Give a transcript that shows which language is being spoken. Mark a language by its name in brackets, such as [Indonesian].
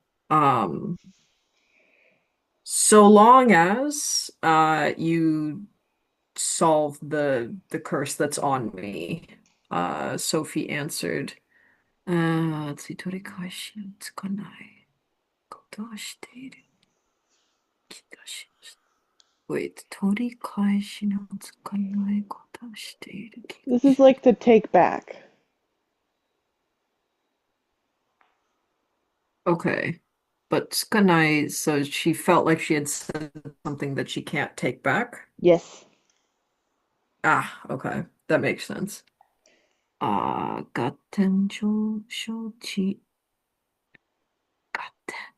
[English] Um, so long as you solve the curse that's on me, Sophie answered. Let's see, [Japanese] 取り返しのつかないことをしている気がします。 [English] Wait, [Japanese] 取り返しのつかないことをしている気がします。 [English] This is like to take back. Okay. But tsukanai, so she felt like she had said something that she can't take back. Yes. Ah, okay. That makes sense. [Japanese] Gatten shochi. Gatten.